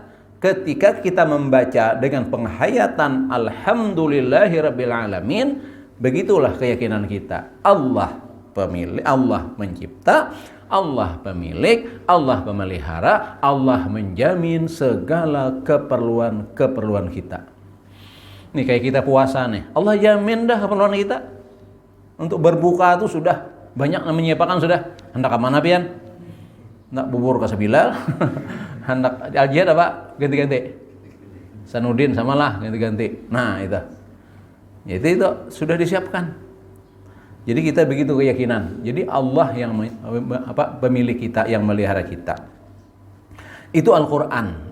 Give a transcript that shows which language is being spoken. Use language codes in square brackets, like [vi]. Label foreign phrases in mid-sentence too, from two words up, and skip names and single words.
[id] Ketika kita membaca dengan penghayatan [ar] الحمد لله رب العالمين, [id] begitulah keyakinan kita. Allah pemilik, Allah mencipta, Allah pemilik, Allah pemelihara, Allah menjamin segala keperluan kita. Nih kayak kita puasa nih, Allah jamin dah keperluan kita. Untuk berbuka itu sudah banyak yang menyiapkan sudah. [bjn] Hendak ke mana pian? Hendak bubur ke Sebilal. Hendak ajiat apa? Ganti-ganti. Sanudin samalah ganti-ganti. [id] Nah, itu. Itu sudah disiapkan. Jadi kita begitu keyakinan. Jadi Allah yang pemilik kita, yang melihara kita. Itu Al-Quran.